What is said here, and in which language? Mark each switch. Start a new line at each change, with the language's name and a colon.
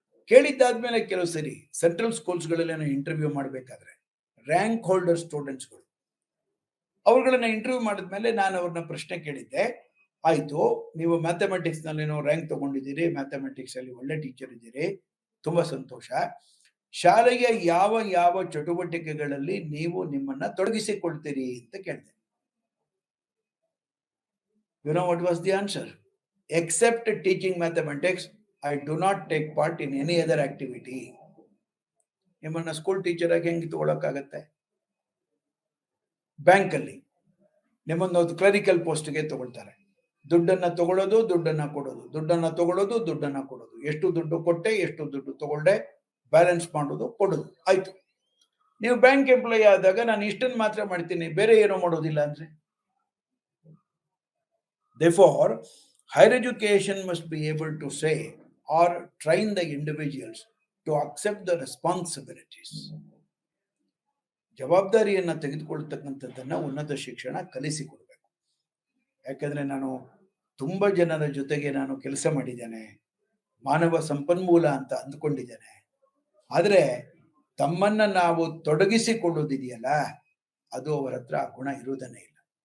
Kannada: ಕೇಳಿದ್ದಾದ್ಮೇಲೆ ಕೆಲವು ಸರಿ ಸೆಂಟ್ರಲ್ ಸ್ಕೂಲ್ಸ್ಗಳಲ್ಲಿ ನಾವು ಇಂಟರ್ವ್ಯೂ ಮಾಡಬೇಕಾದ್ರೆ ರ್ಯಾಂಕ್ ಹೋಲ್ಡರ್ ಸ್ಟೂಡೆಂಟ್ಸ್ಗಳು ಅವ್ರುಗಳನ್ನ ಇಂಟರ್ವ್ಯೂ ಮಾಡಿದ್ಮೇಲೆ ನಾನು ಅವ್ರನ್ನ ಪ್ರಶ್ನೆ ಕೇಳಿದ್ದೆ, ಆಯ್ತು ನೀವು ಮ್ಯಾಥಮೆಟಿಕ್ಸ್ ನಲ್ಲಿ ರ್ಯಾಂಕ್ ತಗೊಂಡಿದ್ದೀರಿ, ಮ್ಯಾಥಮೆಟಿಕ್ಸ್ ಅಲ್ಲಿ ಒಳ್ಳೆ ಟೀಚರ್ ಇದ್ದೀರಿ, ತುಂಬಾ ಸಂತೋಷ. ಶಾಲೆಯ ಯಾವ ಯಾವ ಚಟುವಟಿಕೆಗಳಲ್ಲಿ ನೀವು ನಿಮ್ಮನ್ನ ತೊಡಗಿಸಿಕೊಳ್ತೀರಿ ಅಂತ ಕೇಳಿದೆ.
English: You know what was the answer? Except teaching mathematics, I do not take part in any other activity.
Kannada: ನಿಮ್ಮನ್ನ ಸ್ಕೂಲ್ ಟೀಚರ್ ಆಗಿ ಹೆಂಗೆ ತಗೊಳಕ್ಕಾಗತ್ತೆ? ಬ್ಯಾಂಕ್ ಅಲ್ಲಿ ನಿಮ್ಮನ್ನೊಂದು ಕ್ಲರಿಕಲ್ ಪೋಸ್ಟ್ಗೆ ತಗೊಳ್ತಾರೆ. ದುಡ್ಡನ್ನ ತಗೊಳ್ಳೋದು, ದುಡ್ಡನ್ನ ಕೊಡೋದು, ದುಡ್ಡನ್ನ ತಗೊಳ್ಳೋದು, ದುಡ್ಡನ್ನ ಕೊಡೋದು, ಎಷ್ಟು ದುಡ್ಡು ಕೊಟ್ಟೆ, ಎಷ್ಟು ದುಡ್ಡು ತಗೊಳ್ಳೆ, ಬ್ಯಾಲೆನ್ಸ್ ಮಾಡೋದು, ಕೊಡೋದು, ಆಯ್ತು. ನೀವು ಬ್ಯಾಂಕ್ ಎಂಪ್ಲಾಯಿ ಆದಾಗ ನಾನು ಇಷ್ಟನ್ನು ಮಾತ್ರ ಮಾಡ್ತೀನಿ, ಬೇರೆ ಏನೋ ಮಾಡೋದಿಲ್ಲ ಅಂದ್ರೆ.
English: Therefore, higher education must be able to say or train the individuals to accept the responsibilities.
Kannada: ಜವಾಬ್ದಾರಿಯನ್ನ ತೆಗೆದುಕೊಳ್ತಕ್ಕಂಥದ್ದನ್ನ ಉನ್ನತ ಶಿಕ್ಷಣ ಕಲಿಸಿಕೊಡ್ಬೇಕು. ಯಾಕಂದ್ರೆ ನಾನು ತುಂಬಾ ಜನರ ಜೊತೆಗೆ ನಾನು ಕೆಲಸ ಮಾಡಿದ್ದೇನೆ, ಮಾನವ ಸಂಪನ್ಮೂಲ ಅಂತ ಅಂದ್ಕೊಂಡಿದ್ದೇನೆ. ಆದ್ರೆ ತಮ್ಮನ್ನ ನಾವು ತೊಡಗಿಸಿಕೊಳ್ಳೋದಿದೆಯಲ್ಲ, ಅದು ಅವರ ಹತ್ರ ಆ ಗುಣ ಇರುವುದನ್ನೇ ಇಲ್ಲ.